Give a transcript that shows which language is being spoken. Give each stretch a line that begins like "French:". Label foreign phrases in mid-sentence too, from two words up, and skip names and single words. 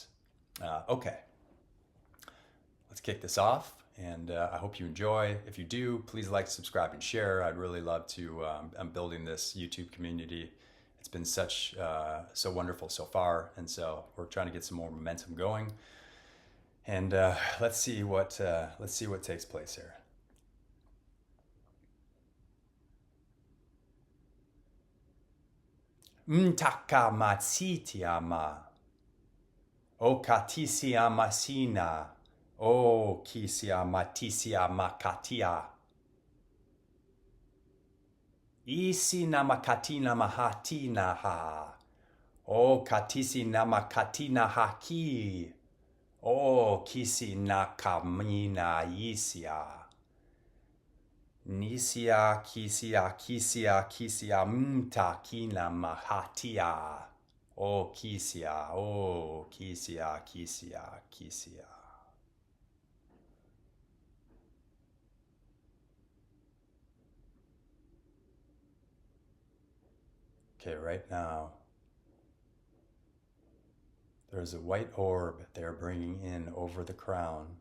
English: Okay, let's kick this off, and I hope you enjoy. If you do, please like, subscribe, and share. I'd really love to. I'm building this YouTube community. It's been so wonderful so far, and so we're trying to get some more momentum going. And let's see what takes place here. Mtaka matsitiama. O katisia masina. O kisia matisia makatia. Isi namakatina mahatina ha. O katisi namakatina haki. O kisi nakamina isia. Nisia kisia kisia kisia mtakina mahatia. O kisia kisia. Okay, right now, there's a white orb they're bringing in over the crown.